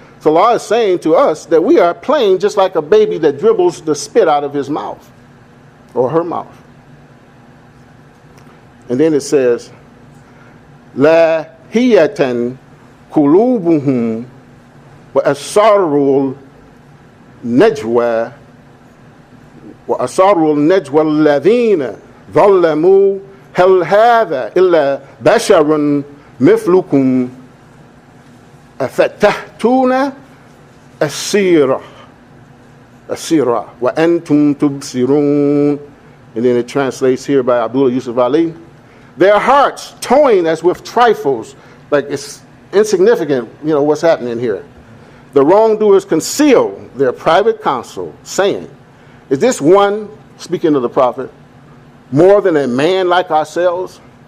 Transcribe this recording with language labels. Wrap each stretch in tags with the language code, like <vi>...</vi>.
<en>So Allah is saying to us that we are playing just like a baby that dribbles the spit out of his mouth or her mouth. And then it says,</en> <ar>La hiyatan kulubuhum wa asarul najwa وأصروا النجوى الذين ظلموا هل هذا إلا بشر مثلكم أفتأتون السيرة وأنتم تبصرون.</ar> <en>And then it translates here by Abdullah Yusuf Ali. Their hearts toying as with trifles, like it's insignificant, you know, what's happening here. The wrongdoers conceal their private counsel, saying, is this one, speaking of the Prophet, more than a man like ourselves?</en>